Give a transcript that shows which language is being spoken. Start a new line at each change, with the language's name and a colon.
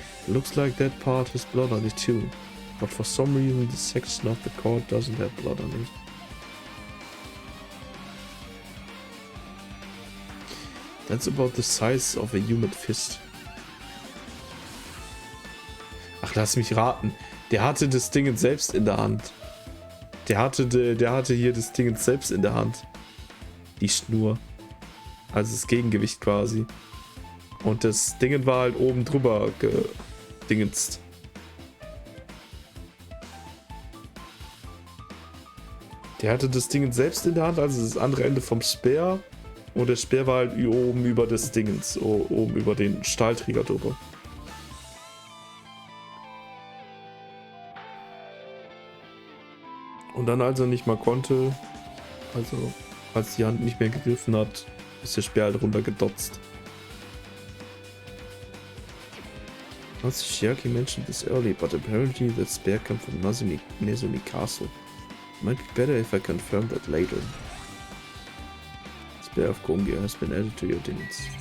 English: It looks like that part has blood on it too, but for some reason the section of the cord doesn't have blood on it. That's about the size of a human fist.
German: Ach, lass mich raten. Der hatte das Ding selbst in der Hand. Der hatte hier das Ding selbst in der Hand. Die Schnur. Also das Gegengewicht quasi. Und das Ding war halt oben drüber gedingenst. Der hatte das Ding selbst in der Hand, also das andere Ende vom Speer. Und der Speer war halt oben über das Dingens, oben über den Stahlträger drüber. Und dann, als er nicht mal konnte, also als die Hand nicht mehr gegriffen hat, ist der Speer halt runtergedotzt.
English: Shiaki mentioned this early, but apparently that spear came from Nezumi Castle. Might be better if I confirm that later. Spear of Gungnir has been added to your dingens.